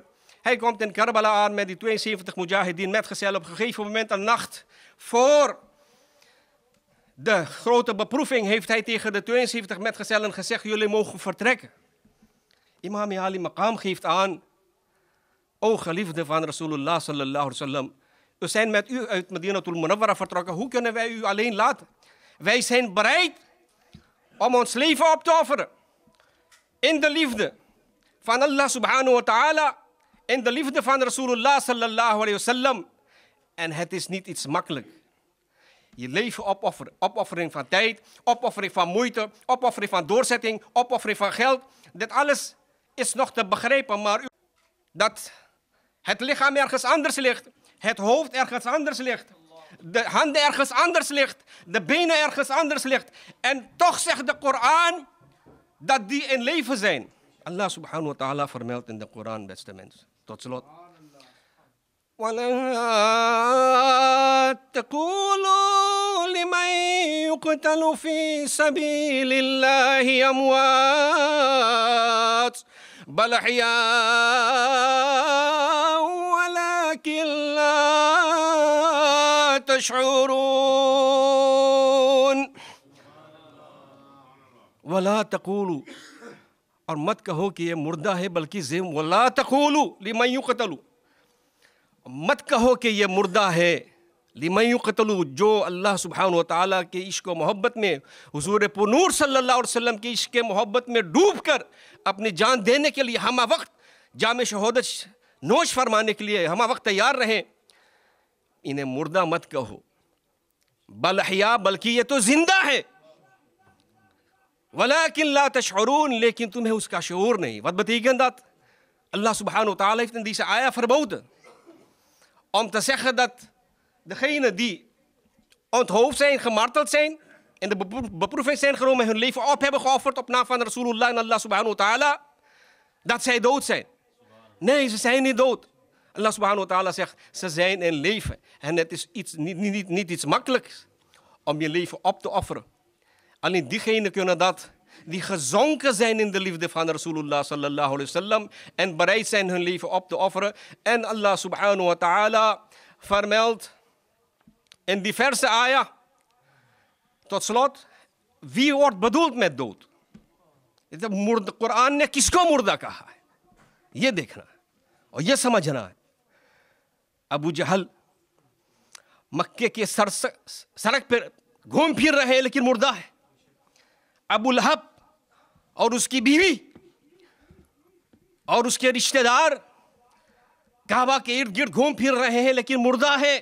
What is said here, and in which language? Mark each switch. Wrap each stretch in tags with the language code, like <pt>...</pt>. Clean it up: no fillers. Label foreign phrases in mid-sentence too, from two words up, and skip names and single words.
<nl>Hij komt in Karbala aan met die 72 mujahideen metgezellen. Op een gegeven moment, een nacht voor de grote beproeving, heeft hij tegen de 72 metgezellen gezegd, jullie mogen vertrekken. Imam Ali Maqam geeft aan, o geliefde van Rasulullah</nl> <ar>صلى الله عليه وسلم,</ar> <nl>we zijn met u uit Madinatul Munawwara vertrokken, hoe kunnen wij u alleen laten? Wij zijn bereid om ons leven op te offeren. In de liefde van Allah</nl> <ar>سبحانه وتعالى.</ar> <nl>In de liefde van Rasulullah</nl> <ar>صلى الله عليه وسلم.</ar> <nl>En het is niet iets makkelijk. Je leven opofferen. Opoffering van tijd, opoffering van moeite, opoffering van doorzetting, opoffering van geld. Dit alles is nog te begrijpen, maar dat het lichaam ergens anders ligt, het hoofd ergens anders ligt, de handen ergens anders ligt, de benen ergens anders ligt. En toch zegt de Koran dat die in leven zijn. Allah</nl> <ar>سبحانه وتعالى</ar> <nl>vermeldt in de Koran, beste mensen. Tot slot.</nl> <ar>وَلَا تَقُولُوا لِمَنْ يُقْتَلُ فِي سَبِيلِ اللَّهِ أَمْوَاتٌ بَلْ أَحْيَاءٌ وَلَكِنْ لَا تَشْعُرُونَ. وَلَا تَقُولُوا,</ar> <ur>اور مت کہو کہ یہ مردہ ہے بلکہ جم,</ur> <ar>ولا تقولوا لمن يقتل,</ar> <ur>مت کہو کہ یہ مردہ ہے,</ur> <ar>لمن يقتل,</ar> <ur>جو</ur> <ar>الله سبحانه وتعالى</ar> <ur>کے عشق و محبت میں، حضور پرنور</ur> <ar>صلى الله عليه وسلم</ar> <ur>کے عشق محبت میں ڈوب کر اپنی جان دینے کے لیے ہم وقت جام شہادت نوش فرمانے کے لیے ہم وقت تیار رہیں، انہیں مردہ مت کہو,</ur> <ar>بل أحياء,</ar> <ur>بلکہ یہ تو زندہ ہے.</ur> <ar>ولیکن لا تشعرون,</ar> <ur>لیکن تمہیں اس کا شعور نہیں.</ur> <nl>Wat betekent dat? Allah</nl> <ar>سبحانه وتعالى</ar> <nl>heeft in deze ayah verboden om te zeggen dat degenen die onthoofd zijn, gemarteld zijn, in de beproeving zijn genomen, hun leven op hebben geofferd op naam van Rasulullah en Allah subhanahu wa ta'ala, dat zij dood zijn. Nee, ze zijn niet dood. Allah</nl> <ar>سبحانه وتعالى</ar> <nl>zegt, ze zijn in leven. En het is niet iets makkelijks om je leven op te offeren. Alleen diegenen kunnen dat die gezonken zijn in de liefde van Rasulullah</nl> <ar>صلى الله عليه وسلم</ar> <nl>en bereid zijn hun leven op te offeren. En Allah</nl> <ar>سبحانه وتعالى</ar> <nl>vermeldt in diverse ayah, tot slot, wie wordt bedoeld met dood?</nl> <ur>قرآن نے کس کو مردہ کہا ہے یہ دیکھنا اور یہ سمجھنا ہے. ابو جہل مکے کے سڑک پر گھوم پھر رہے ہیں لیکن مردہ ہے. ابو لہب اور اس کی بیوی اور اس کے رشتہ دار کعبہ کے ارد گرد گھوم پھر رہے ہیں لیکن مردہ ہے.</ur>